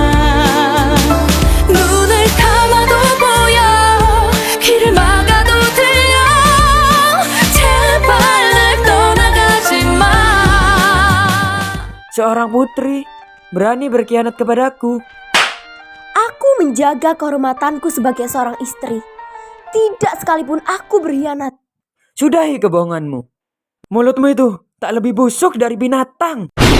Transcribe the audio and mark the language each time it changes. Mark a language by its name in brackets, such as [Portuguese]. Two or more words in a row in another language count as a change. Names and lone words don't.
[Korean] 눈을 감아도 보여 귀를 막아도 들려 제발 날 떠나가지 마 [Indonesian] Seorang putri berani berkhianat kepadaku. Aku menjaga kehormatanku sebagai seorang istri. Tidak sekalipun aku berkhianat. Sudahi kebohonganmu. Mulutmu itu tak lebih busuk dari binatang.